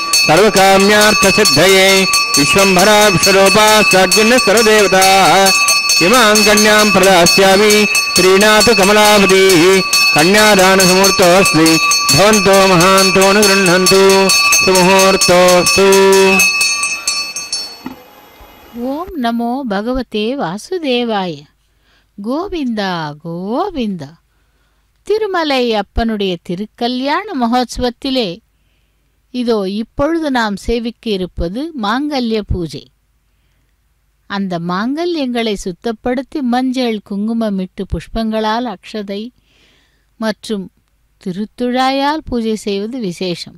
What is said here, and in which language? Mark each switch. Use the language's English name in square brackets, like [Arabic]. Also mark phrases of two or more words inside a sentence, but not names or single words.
[Sanskrit] सर्वकाम्यार्थसिद्धये विश्वम्भरा विश्वरूपा सर्वदेवताः इमां कन्यां प्रदास्यामि प्रीणातु कमलावतीः कन्यादानसमुहूर्तोऽस्ति भवन्तो महान्तो न गृह्णन्तु सुमुहूर्तोऽस्तु ॐ नमो भगवते वासुदेवाय. [Tamil] கோவிந்தா கோவிந்தா. திருமலை அப்பனுடைய திருக்கல்யாண மகோத்சவத்திலே இதோ இப்பொழுது நாம் சேவிக்க இருப்பது மாங்கல்ய பூஜை. அந்த மாங்கல்யங்களை சுத்தப்படுத்தி மஞ்சள் குங்குமமிட்டு புஷ்பங்களால் அக்ஷதை மற்றும் திருத்துழாயால் பூஜை செய்வது விசேஷம்.